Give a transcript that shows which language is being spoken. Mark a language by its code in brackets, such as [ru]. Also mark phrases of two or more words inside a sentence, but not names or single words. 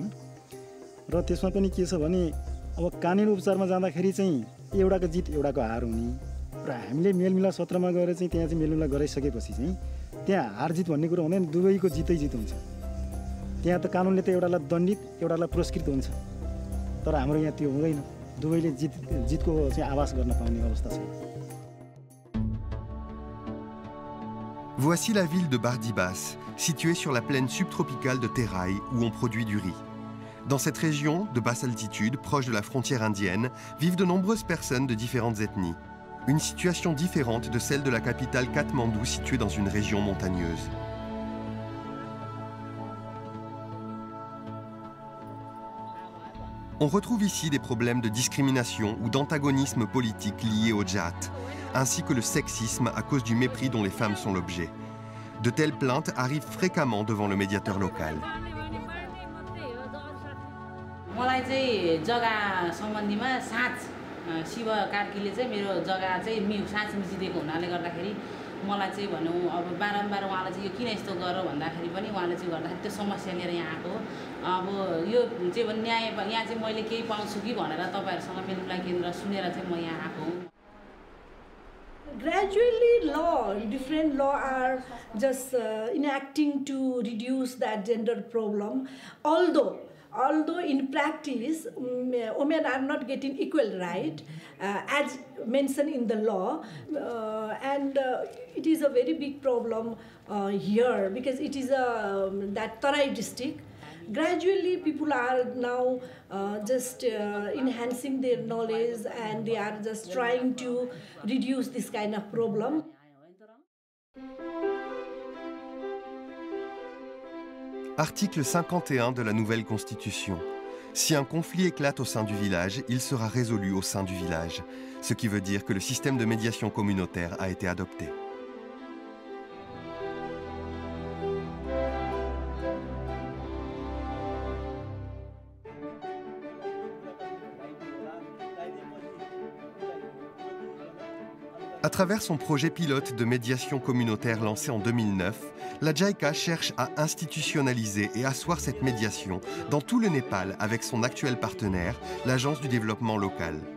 [ne] र त्यसमा पनि के छ भने अब कानुनी उपचारमा जाँदाखेरि चाहिँ एउटाको जित एउटाको हार हुने र हामीले मेलमिलाप सत्रमा गएर चाहिँ त्यहाँ चाहिँ मेलमिलाप गराइसकेपछि चाहिँ त्यहाँ हार जित भन्ने कुरा हुँदैन, दुवैको जितै जित हुन्छ। त्यहाँ त कानुनले त एउटालाई दण्डित एउटालाई पुरस्कृत हुन्छ, तर हाम्रो यहाँ त्यो हुँदैन, दुवैले जितको चाहिँ आभास गर्न पाउने अवस्था छ। [fr] Voici la ville de Bardibas, située sur la plaine subtropicale de Terai, où on produit du riz. Dans cette région de basse altitude, proche de la frontière indienne, vivent de nombreuses personnes de différentes ethnies. Une situation différente de celle de la capitale Katmandou, située dans une région montagneuse. On retrouve ici des problèmes de discrimination ou d'antagonisme politique liés au djat, ainsi que le sexisme à cause du mépris dont les femmes sont l'objet. De telles plaintes arrivent fréquemment devant le médiateur local. [ne] मलाई चाहिँ जग्गा सम्बन्धीमा साँच शिव कार्कीले चाहिँ मेरो जग्गा चाहिँ साँच मिचिदिएको हुनाले गर्दाखेरि मलाई चाहिँ भनौँ अब बारम्बार उहाँले चाहिँ यो किन यस्तो गर भन्दाखेरि पनि उहाँले चाहिँ गर्दाखेरि त्यो समस्या लिएर यहाँ आएको। अब यो चाहिँ न्याय यहाँ चाहिँ मैले केही पाउँछु कि भनेर तपाईहरुसँग मेलमिलाप केन्द्र सुनेर चाहिँ म यहाँ आएको हुँ। [en] Gradually, different law are just enacting to reduce that gender problem. Although in practice, women are not getting equal right, as mentioned in the law, and it is a very big problem here because it is that Tarai district. Gradually, people are now just enhancing their knowledge and they are just trying to reduce this kind of problem. [fr] Article 51 de la nouvelle Constitution. Si un conflit éclate au sein du village, il sera résolu au sein du village, ce qui veut dire que le système de médiation communautaire a été adopté. À travers son projet pilote de médiation communautaire lancé en 2009, la JICA cherche à institutionnaliser et asseoir cette médiation dans tout le Népal avec son actuel partenaire, l'Agence du développement local.